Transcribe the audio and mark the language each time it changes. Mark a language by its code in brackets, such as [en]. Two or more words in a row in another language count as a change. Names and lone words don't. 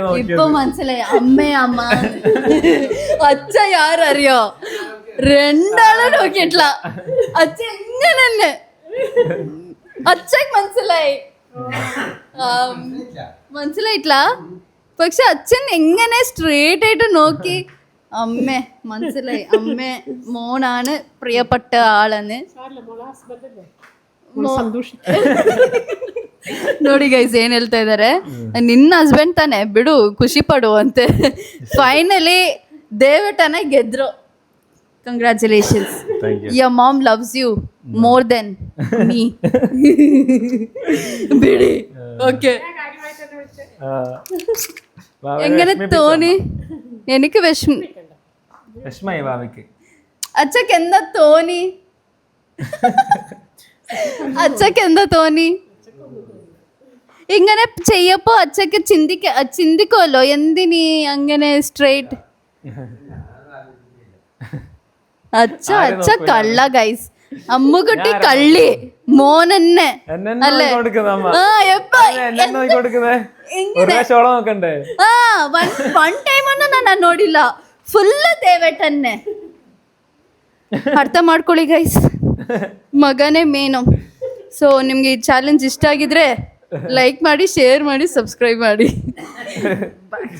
[ml] ഇപ്പൊ മനസ്സിലായി അമ്മേ അമ്മ അച്ഛ യാരറിയോ രണ്ടാളും നോക്കിയിട്ടില്ല അച്ഛ എങ്ങനെ അച്ഛക്ക് മനസ്സിലായിട്ടില്ല പക്ഷെ അച്ഛൻ എങ്ങനെ സ്ട്രേറ്റ് ആയിട്ട് നോക്കി അമ്മേ മനസ്സിലായി അമ്മേ മോനാണ് പ്രിയപ്പെട്ട ആളെന്ന് [kn] ನೋಡಿ ಗೈಸ್ ಏನ್ ಹೇಳ್ತಾ ಇದಾರೆ ನಿನ್ನ ಹಸ್ಬೆಂಡ್ ತಾನೆ ಬಿಡು ಖುಷಿ ಪಡುವಂತೆ ಫೈನಲಿ ದೇವಟನ ಗೆದ್ರು ಕಂಗ್ರ್ಯಾಚುಲೇಷನ್ಸ್ [en] your mom loves you more than me [kn] ಬಿಡಿ [ml] ഓക്കെ എങ്ങനെ തോന്നി എനിക്ക് വിഷമായി ഭാവിക്ക് അച്ഛക്ക് എന്താ തോന്നി ഇങ്ങനെ ചെയ്യപ്പോ അച്ഛക്ക് ചിന്തിക്കുമല്ലോ എന്തിനീ അങ്ങനെ സ്ട്രേറ്റ് അച്ഛ കള്ള ഗൈസ് അമ്മുകുട്ടി കള്ളി മോനെന്നെ അല്ലേ വൺ ടൈം ഒന്നും [kn] ನಾನು ನೋಡಿಲ್ಲ ಫುಲ್ ದೇವೇಟನ್ನೇ ಅರ್ಥ ಮಾಡ್ಕೊಳ್ಳಿ ಗೈಸ್ ಮಗನೇ ಮೇನು ಸೊ ನಿಮ್ಗೆ ಈ ಚಾಲೆಂಜ್ ಇಷ್ಟ ಆಗಿದ್ರೆ ಲೈಕ್ ಮಾಡಿ ಶೇರ್ ಮಾಡಿ ಸಬ್ಸ್ಕ್ರೈಬ್ ಮಾಡಿ